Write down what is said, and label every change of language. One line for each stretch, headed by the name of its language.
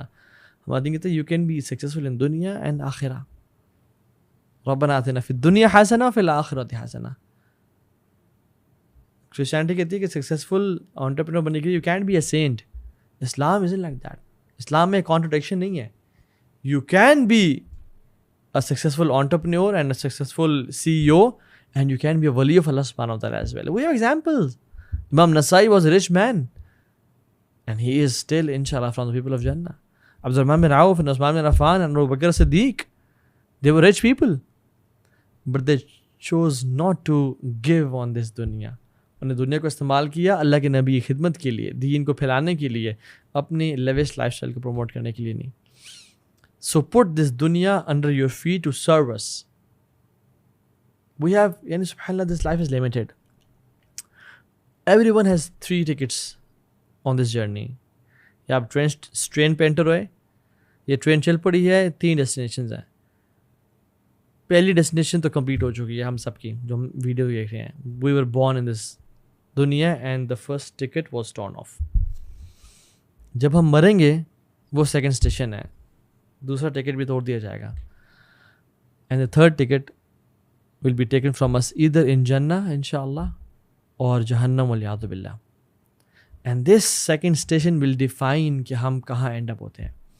Urdu: ہمارا دین کہتا ہے
English: You can be successful in دنیا and آخرہ.
Arabic: ربنا آتنا فی الدنیا حسنہ وفی الآخرۃ حسنہ.
Urdu: کرسچینٹی کہتی ہے کہ سکسیزفل انٹرپرینور بننے کے لیے
English: You can't be a saint. Islam isn't like that.
Urdu: اسلام میں کانٹرڈکشن نہیں ہے.
English: You can be a successful entrepreneur and a successful CEO, and you can be a wali of Allah subhanahu wa ta'ala as well. We have examples. Imam Nasai was a rich man, and he is still inshallah from the people of Jannah. Abdurrahman bin Auf and Usman bin Affan and Abu Bakr Siddiq, they were rich people, but they chose not to give on this dunya.
Urdu: انہیں دنیا کو استعمال کیا اللہ کے نبی کی خدمت کے لیے, دین کو پھیلانے کے لیے, اپنی لیوش لائف اسٹائل کو پروموٹ کرنے کے لیے نہیں.
English: So put this dunya under your feet to serve us. We have, yani subhanallah, this life is limited. Everyone has 3 tickets on this journey.
Urdu: یا آپ ٹرین پہ انٹر ہوئے, یہ ٹرین چل پڑی ہے, 3 ڈیسٹینیشنز ہیں. پہلی ڈیسٹینیشن تو کمپلیٹ ہو چکی ہے ہم سب کی, جو ہم ویڈیو دیکھ رہے ہیں.
English: We were born in this دنیا and the first ticket was torn off.
Urdu: جب ہم مریں گے وہ سیکنڈ اسٹیشن ہے, دوسرا ٹکٹ بھی توڑ دیا جائے گا.
English: And the third ticket will be taken from us either in جنہ انشاءاللہ اور جہنم والعیاذ باللہ. And this second station will define
Urdu: کہ ہم کہاں
English: End up ہوتے ہیں.